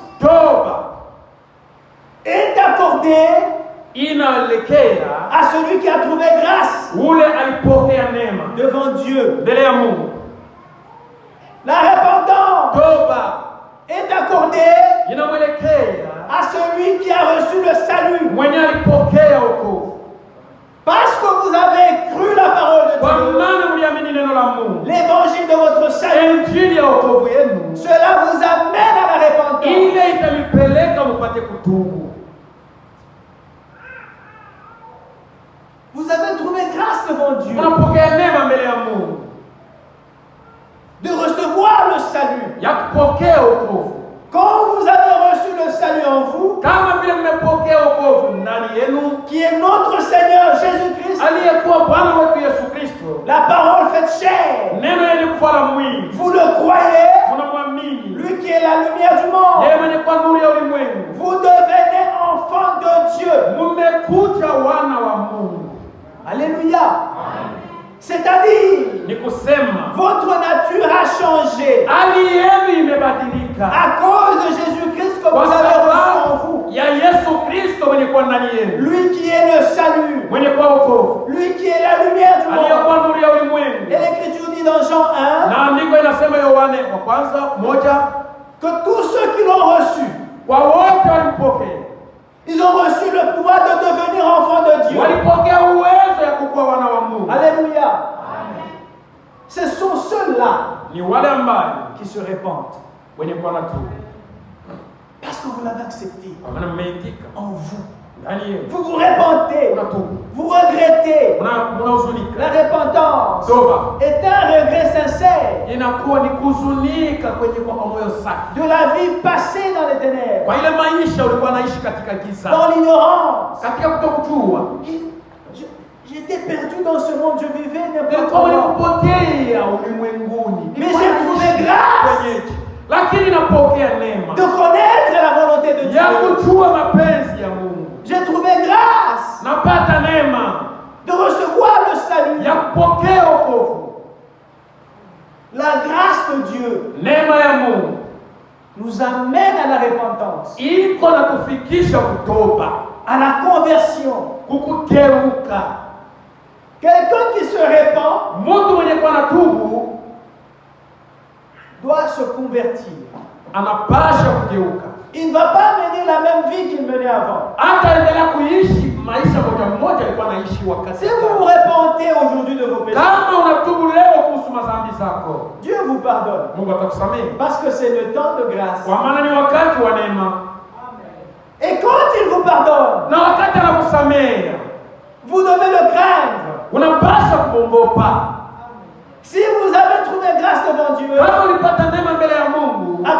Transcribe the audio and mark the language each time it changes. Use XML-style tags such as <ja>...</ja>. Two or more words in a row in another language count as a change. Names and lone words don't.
<sw>Toba</sw> <fr>est accordée</fr> <sw>inaelekea</sw> <fr>à celui qui a trouvé grâce</fr> <sw>ule alipokea neema</sw> <fr>devant Dieu.</fr> <sw>mbele ya Mungu.</sw> <fr>La repentance</fr> <sw>Toba</sw> <fr>est accordée</fr> <sw>inamwelekea</sw> <fr>à celui qui a reçu le salut.</fr> <sw>mwenye alipokea wokovu,</sw> <fr>Parce que vous avez cru la parole</fr> <sw>kwa</sw> <fr>de Dieu,</fr> <sw>maana mliamini neno la Mungu,</sw> <fr>l'évangile de votre salut,</fr> <sw>injili ya wokovu yenu,</sw> <fr>cela vous amène à la repentance.</fr> <sw>ile italipeleka mupate kutubu.</sw> <fr>Vous avez trouvé grâce devant Dieu</fr> <sw>Unapokea neema mbele ya Mungu</sw> <fr>de recevoir le salut.</fr> <sw>ya kupokea wokovu.</sw> <fr>Quand vous avez reçu le salut en vous,</fr> <sw>Kama vile mmepokea wokovu ndani yenu,</sw> <fr>qui est notre Seigneur Jésus-Christ,</fr> <sw>aliyekuwa Bwana wetu Yesu Kristo,</sw> <fr>la parole faite chair,</fr> <sw>neno yalikuwa mwili,</sw> <fr>vous le croyez,</fr> <sw>mnamwamini</sw> <fr>lui qui est la lumière du monde,</fr> <sw>yeye mwenye kwa nuru ya ulimwengu,</sw> <fr>vous devenez enfant de Dieu.</fr> <sw>mmekuja wana wa Mungu.</sw> <fr>Alléluia. C'est-à-dire,</fr> <sw>Ni kusema</sw> <fr>votre nature a changé</fr> <sw>hali yenu imebadilika</sw> <fr>à cause de Jésus-Christ que</fr> <sw>kwa</sw> <fr>vous avez reçu en</fr> <sw>sababu</sw> <fr>vous.</fr> <sw>ya Yesu Kristo mwenye kwa ndani yenu,</sw> <fr>Lui qui est le salut,</fr> <sw>mwenye kwa wokovu,</sw> <fr>lui qui est la lumière du monde.</fr> <sw>aliyekuwa nuru ya ulimwengu.</sw> <fr>Et l'Écriture dit dans Jean 1</fr> <sw>Na andiko inasema Yohane wa kwanza 1,</sw> <fr>que tous ceux qui l'ont reçu,</fr> <sw>kwa wote walimpokea,</sw> <fr>ils ont reçu le pouvoir de devenir enfants de Dieu.</fr> <sw>walipokea uwezo ya kukuwa wana wa Mungu.</sw> <fr>Alléluia. Ce sont ceux-là</fr> <sw>Ni wale ambao</sw> <fr>qui se répandent.</fr> <sw>wenye kuwa na tubu,</sw> <fr>Parce que vous l'avez accepté</fr> <sw>kwa maana mmeitika</sw> <fr>en vous.</fr> <sw>ndani yenu,</sw> <fr>Vous vous répandez,</fr> <sw>unatubu,</sw> <fr>vous regrettez.</fr> <sw>mnahuzunika.</sw> <fr>La repentance</fr> <sw>Toba</sw> <fr>est un regret sincère</fr> <sw>inakuwa ni kuhuzunika kwenye kwa moyo safi</sw> <fr>de la vie passée dans les ténèbres,</fr> <sw>kwa ile maisha ulikuwa naishi katika giza,</sw> <fr>dans l'ignorance.</fr> <sw>katika kutokujua.</sw> <fr>J'étais perdu dans ce monde, je vivais n'importe</fr> <sw>Nilikuwa</sw> <fr>comment.</fr> <sw>nilipotea ulimwenguni,</sw> <fr>Mais j'ai trouvé grâce</fr> <sw>kwenyeji, lakini napokea neema</sw> <fr>de connaître la volonté de</fr> <sw>ya</sw> <fr>Dieu.</fr> <sw>kujua mapenzi ya Mungu.</sw> <fr>J'ai trouvé grâce</fr> <sw>Napata neema</sw> <fr>de recevoir le salut.</fr> <sw>ya kupokea wokovu.</sw> <fr>La grâce de Dieu</fr> <sw>Neema ya Mungu</sw> <fr>nous amène à la repentance,</fr> <sw>iko na kufikisha kutoba,</sw> <fr>à la conversion.</fr> <sw>kukugeuka.</sw> <fr>Quelqu'un qui se répand</fr> <sw>Mtu mwenye kuwa na tubu</sw> <fr>doit se convertir.</fr> <sw>anapasha kugeuka,</sw> <fr>Il ne va pas mener la même vie qu'il menait avant.</fr> <sw>hataendelea kuishi maisha moja alikuwa anaishi wakati.</sw> <fr>Si vous vous repentez aujourd'hui de vos péchés,</fr> <sw>Kama unatubu leo kuhusu madhambi zako,</sw> <fr>Dieu vous pardonne.</fr> <sw>Mungu atakusamehe,</sw> <fr>Parce que c'est le temps de grâce.</fr> <sw>kwa maana ni wakati wa neema.</sw> <fr>Et quand il vous pardonne,</fr> <sw>Na wakati anakusamehe,</sw> <fr>vous devez le craindre.</fr> <sw>unapaswa kumwogopa.</sw> <fr>Si vous avez trouvé grâce devant Dieu,</fr> <sw>Kama ulipata neema mbele ya Mungu,</sw>